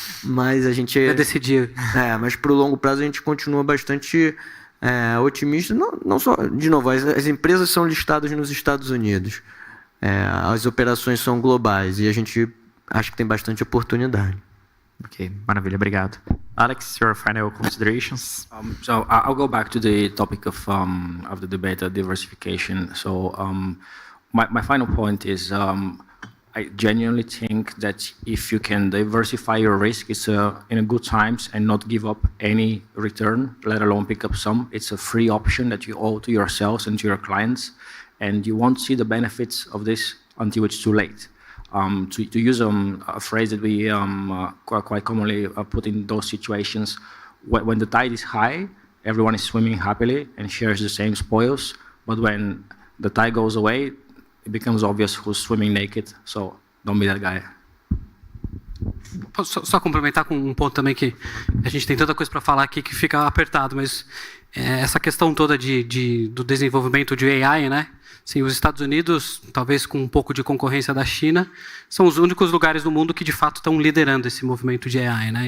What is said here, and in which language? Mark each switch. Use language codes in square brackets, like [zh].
[pt] Mas a gente vai decidir. Mas para o longo prazo a gente continua bastante otimista. Não só, de novo, as empresas são listadas nos Estados Unidos, as operações são globais e a gente acha que tem bastante oportunidade. Ok, maravilha, obrigado. [en] Alex, your final considerations? So I'll go back to the topic of the debate, diversification. So my final point is I genuinely think that if you can diversify your risk, it's in good times and not give up any return, let alone pick up some. It's a free option that you owe to yourselves and to your clients, and you won't see the benefits of this until it's too late. To use a phrase that we quite commonly put in those situations, when the tide is high, everyone is swimming happily and shares the same spoils, but when the tide goes away, it becomes obvious who's swimming naked, so don't be that guy. [pt] Posso só complementar com um ponto também, que a gente tem tanta coisa para falar aqui que fica apertado, mas essa questão toda do desenvolvimento de AI, né? Sim, os Estados Unidos, talvez com um pouco de concorrência da China, são os únicos lugares do mundo que de fato estão liderando esse movimento de AI, né?